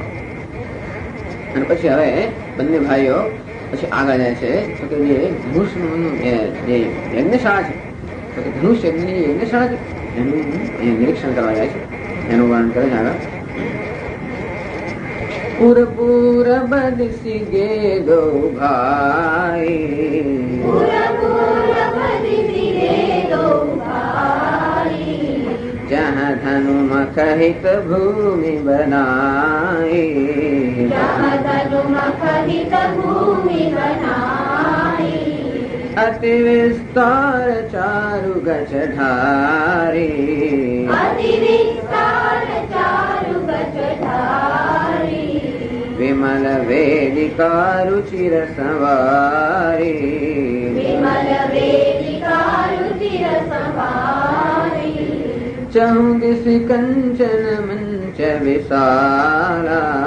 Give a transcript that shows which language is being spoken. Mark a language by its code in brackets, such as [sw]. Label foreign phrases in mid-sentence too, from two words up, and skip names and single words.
[gu] અને પછી હવે બંને ભાઈઓ પછી આગળ જાય છે તો કે જે ધનુષનું જે યજ્ઞશાળા છે તો કે ધનુષ યજ્ઞની યજ્ઞશાળા છે એનું નિરીક્ષણ કરવા જાય છે. એનું વર્ણન કરે છે આગળ. [awa] पूरब दिशी गे दो भाई जहाँ धनु मखहित भूमि बनाई अति विस्तार चारु गज ढारी विमल वेदिका रुचिर सवारी चहु दिशि कंचन मंच विशाला